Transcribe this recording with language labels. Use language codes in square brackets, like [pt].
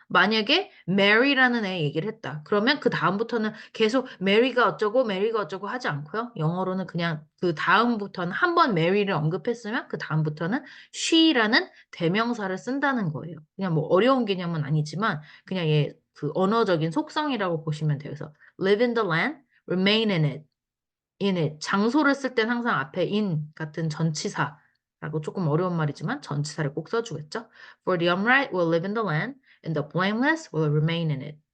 [ko] 만약에 Mary라는 애 얘기를 했다. 그러면 그 다음부터는 계속 Mary가 어쩌고 하지 않고요. 영어로는 그냥 그 다음부터는 한 번 Mary를 언급했으면 그 다음부터는 she라는 대명사를 쓴다는 거예요. 그냥 뭐 어려운 개념은 아니지만 그냥 얘 그 언어적인 속성이라고 보시면 돼요. 그래서 [en] live in the land, remain in it. init. [ko] 장소를 쓸 땐 항상 앞에 in 같은 전치사라고 조금 어려운 말이지만 전치사를 꼭 써주겠죠. [en] For the upright will live in the land, and the blameless will remain in it.